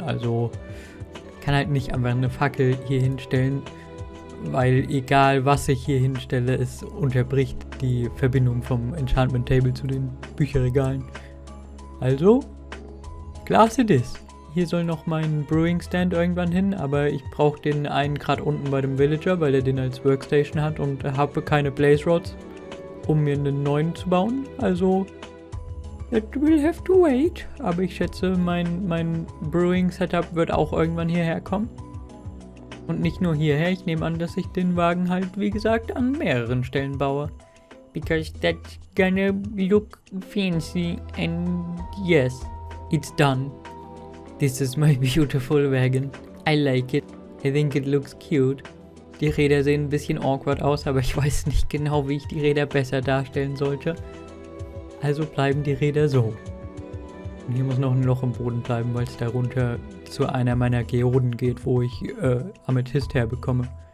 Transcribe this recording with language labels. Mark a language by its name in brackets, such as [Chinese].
[German] Also kann halt nicht einfach eine Fackel hier hinstellen, weil egal was ich hier hinstelle, es unterbricht die Verbindung vom Enchantment Table zu den Bücherregalen. Also, Glas [English] it is. [German] Hier soll noch mein Brewing Stand irgendwann hin, aber ich brauche den einen gerade unten bei dem Villager, weil er den als Workstation hat und habe keine Blaze Rods, um mir einen neuen zu bauen. [English] Also, it will have to wait. [German] Aber ich schätze, mein Brewing Setup wird auch irgendwann hierher kommen. Und nicht nur hierher, ich nehme an, dass ich den Wagen halt, wie gesagt, an mehreren Stellen baue. [English] because that's gonna look fancy and yes, it's done. This is my beautiful wagon. I like it. I think it looks cute. [German] Die Räder sehen ein bisschen awkward aus, aber ich weiß nicht genau, wie ich die Räder besser darstellen sollte. Also bleiben die Räder so. Und hier muss noch ein Loch im Boden bleiben, weil es darunter zu einer meiner Geoden geht, wo ich Amethyst herbekomme.